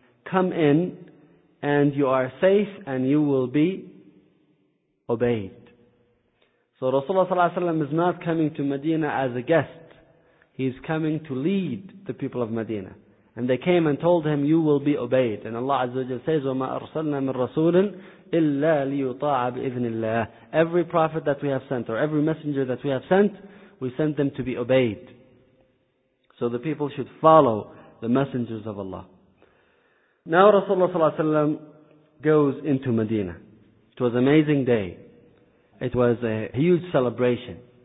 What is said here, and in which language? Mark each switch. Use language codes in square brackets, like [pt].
[en] Come in, and you are safe, and you will be obeyed. So Rasulullah ﷺ is not coming to Medina as a guest. He's coming to lead the people of Medina. And they came and told him, "You will be obeyed." And Allah Azza wa Jalla says, [ar] "وَمَا أَرْسَلْنَا مِن رَسُولٍ إِلَّا لِيُطَاعَ بِإِذْنِ اللَّهِ." [en] Every prophet that we have sent, or every messenger that we have sent, we sent them to be obeyed. So the people should follow the messengers of Allah. Now Rasulullah ﷺ goes into Medina. It was an amazing day. It was a huge celebration.